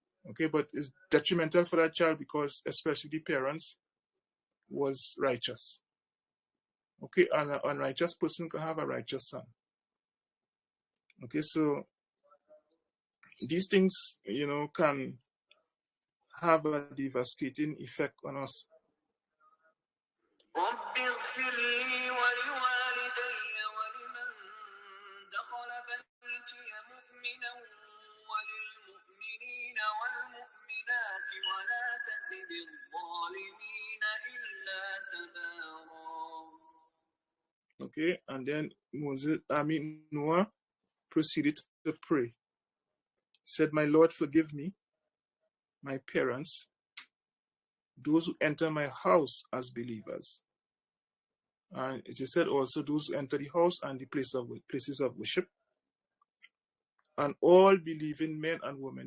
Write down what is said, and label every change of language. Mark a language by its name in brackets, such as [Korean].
[English] Okay, but it's detrimental for that child because especially the parents was righteous. Okay, and an unrighteous person can have a righteous son. Okay, so these things, can have a devastating effect on us. [Arabic] رب اغفر لي ولوالدي ولمن دخل بيتي مؤمنا وللمؤمنين والمؤمنات ولا تزد الظالمين إلا تبارا. [English] Okay, and then Noah proceeded to pray. He said, "My Lord, forgive me, my parents, those who enter my house as believers." And it is said also, those who enter the house and the places of worship, and all believing men and women.